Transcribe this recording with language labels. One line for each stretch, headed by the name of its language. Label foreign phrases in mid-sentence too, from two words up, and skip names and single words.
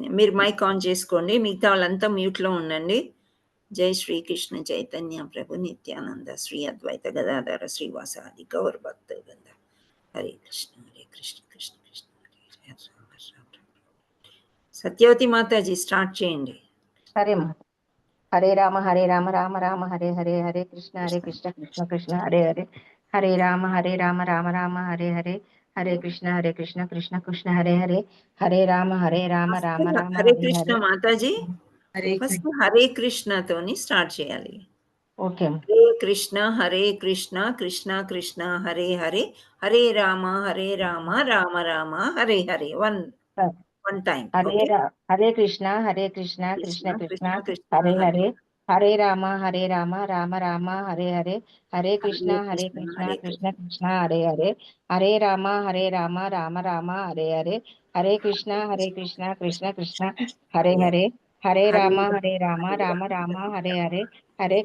Telugu: మీరు మైక్ ఆన్ చేసుకోండి, మిగతా వాళ్ళంతా మ్యూట్లో ఉండండి.
Sanskrit: జై శ్రీకృష్ణ చైతన్య ప్రభు నిత్యానంద శ్రీ అద్వైత గదాధర శ్రీవాసాది గౌర భక్త వృంద. హరే కృష్ణ హరే కృష్ణ కృష్ణ కృష్ణ హరే హరే.
Telugu: సత్యవతి మాతాజీ స్టార్ట్ చేయండి. సరే మా.
Sanskrit: హరే రామ రామ రామ హరే హరే, హరే కృష్ణ కృష్ణ కృష్ణ హరే హరే, హరే రామ రామ రామ హరే హరే, హరే కృష్ణ కృష్ణ కృష్ణ హరే హరే, హరే రామ రామ రామ హరే కృష్ణ
Telugu: మాతాజీ. ఫస్ట్ హరే కృష్ణతోని స్టార్ట్ చేయాలి. ఓకే.
Sanskrit: హరే కృష్ణ కృష్ణ కృష్ణ హరే హరే, హరే రామ రామ రామ హరే హరే.
English: one time.
Sanskrit: హరే కృష్ణ కృష్ణ కృష్ణ హరే హరే, హరే రామ రామ రామ హరే హరే, హరే కృష్ణ కృష్ణ కృష్ణ హరే హరే, హరే రామ రామ రామ హరే హరే, హరే కృష్ణ కృష్ణ కృష్ణ హరే హరే, హరే రామ రామ రామ హరే హరే, హరే